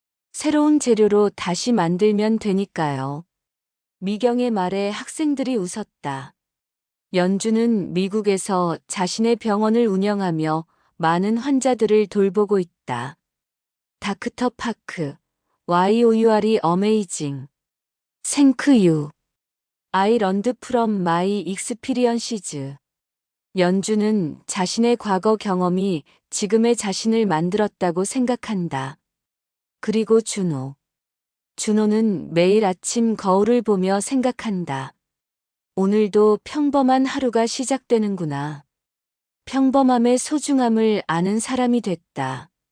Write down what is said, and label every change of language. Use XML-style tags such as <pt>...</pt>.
<ko>새로운 재료로 다시 만들면 되니까요. 미경의 말에 학생들이 웃었다. 연주는 미국에서 자신의 병원을 운영하며 많은 환자들을 돌보고 있다.</ko> <en>다크터 파크, YOUR이 어메이징. Thank you. I learned from my experiences.</en> <ko>연주는 자신의 과거 경험이 지금의 자신을 만들었다고 생각한다. 그리고 준호는 매일 아침 거울을 보며 생각한다. 오늘도 평범한 하루가 시작되는구나. 평범함의 소중함을 아는 사람이 됐다.</ko>